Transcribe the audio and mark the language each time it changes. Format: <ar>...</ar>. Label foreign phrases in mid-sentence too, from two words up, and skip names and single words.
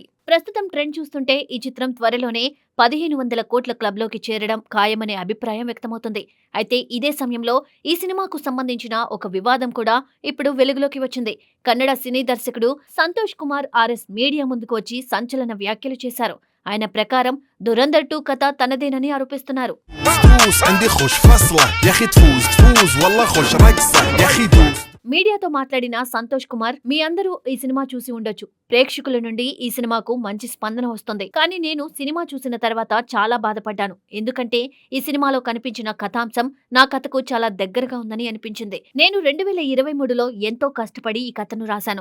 <te>ప్రస్తుతం ట్రెండ్ చూస్తుంటే ఈ చిత్రం త్వరలోనే 1500 కోట్ల క్లబ్లోకి చేరడం ఖాయమనే అభిప్రాయం వ్యక్తమవుతుంది. అయితే ఇదే సమయంలో ఈ సినిమాకు సంబంధించిన ఒక వివాదం కూడా ఇప్పుడు వెలుగులోకి వచ్చింది. కన్నడ సినీ దర్శకుడు సంతోష్ కుమార్ ఆర్ఎస్ మీడియా ముందుకు వచ్చి సంచలన వ్యాఖ్యలు చేశారు. ఆయన ప్రకారం దురంధర్ 2 కథ తనదేనని ఆరోపిస్తున్నారు.</te> <ar>فلوس عندي خوش فصلة يا اخي تفوز والله خوش رقصة يا اخي دوس.</ar> <te>మీడియాతో మాట్లాడిన సంతోష్ కుమార్, మీ అందరూ ఈ సినిమా చూసి ఉండొచ్చు. ప్రేక్షకుల నుండి ఈ సినిమాకు మంచి స్పందన వస్తుంది. కానీ నేను సినిమా చూసిన తర్వాత చాలా బాధపడ్డాను. ఎందుకంటే ఈ సినిమాలో కనిపించిన కథాంశం నా కథకు చాలా దగ్గరగా ఉందని అనిపించింది. నేను 2023లో ఎంతో కష్టపడి ఈ కథను రాశాను.</te>